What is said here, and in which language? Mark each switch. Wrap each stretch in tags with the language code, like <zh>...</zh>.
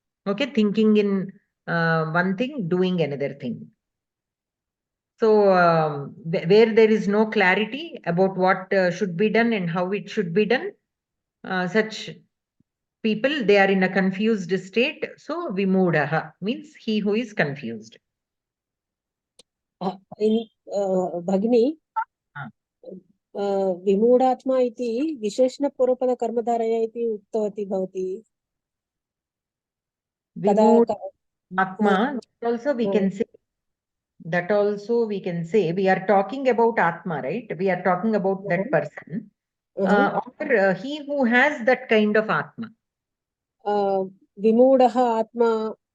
<en>Okay, thinking in one thing, doing another thing. So where there is no clarity about what should be done and how it should be done, such people, they are in a confused state. So vimudaha means he who is confused.</en> <sa>Bhagini, विमूढात्मा इति विशेषणपूर्वपदकर्मधारया इति उक्तवती भवती</sa> <en>Atma, also we can say that also we can say we are talking about Atma, right? We are talking about that person or he who has that kind of Atma. Vimudaha Atma,</en>